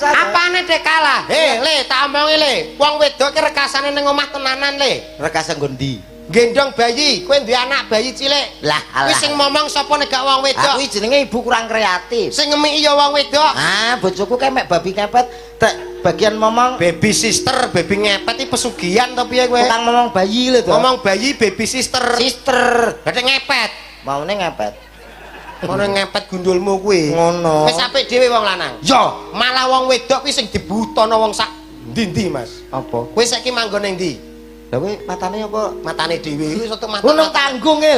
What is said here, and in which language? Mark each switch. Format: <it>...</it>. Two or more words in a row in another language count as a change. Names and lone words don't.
<jv>Apane dek kalah? Le, tak omongi le. Wong wedok ki rekasane ning omah tenanan le. Rekas nggo ndi? Gendong bayi, kowe duwe anak bayi cilik. Lah alah. Kuwi sing momong sapa nek gak wong wedok? Aku iki jenenge ibu kurang kreatif. Sing ngemiki ya wong wedok. Ah, bojoku kae mek babi ngepet tek bagian momong</jv> <en>Baby sister,</en> <jv>baby ngepet iki pesugihan to piye kowe? tukang momong bayi lho to. Ngomong bayi</jv> <en>baby sister.</en> <jv>Sister. Berarti ngepet. Maune ngepet. Ngono ngepet gundulmu kuwi. Ngono. Wis apik dhewe wong lanang. Yo, Malah wong wedok kuwi sing dibutono wong sak ndi-ndi, Mas. apa? Kowe saiki manggon ning ndi? Lah kowe matane apa? Matane dhewe kuwi soto mata. Ku nang panggung e lho.</jv>